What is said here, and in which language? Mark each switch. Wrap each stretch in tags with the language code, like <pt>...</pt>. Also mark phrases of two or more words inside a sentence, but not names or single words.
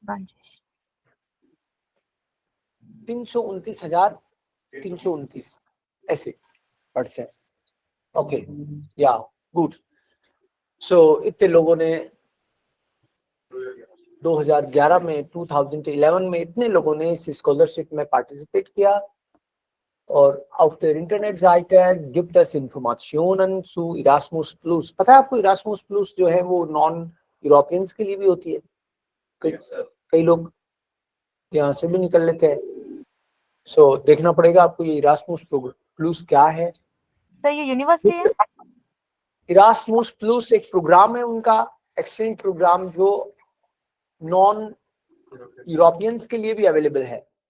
<hi>329,329 ऐसे पढ़ते हैं.</hi> <en>okay, ya good.</en> <hi>सो इतने लोगों ने 2011 में 2011 में इतने लोगों ने इस स्कॉलरशिप में पार्टिसिपेट किया.</hi> <de>और auf der Internetseite gibt es Informationen zu Erasmus Plus.</de> <hi>पता है आपको Erasmus Plus जो है वो</hi> <en>non Europeans</en> <hi>के लिए भी होती है. कई लोग यहाँ से भी निकल लेते हैं. सो देखना पड़ेगा आपको ये Erasmus Plus क्या है. सर ये यूनिवर्सिटी है? Erasmus Plus एक प्रोग्राम है उनका,</hi> <en>exchange program</en> <hi>जो</hi> <en>non Europeans</en> <hi>के लिए भी अवेलेबल है.</hi>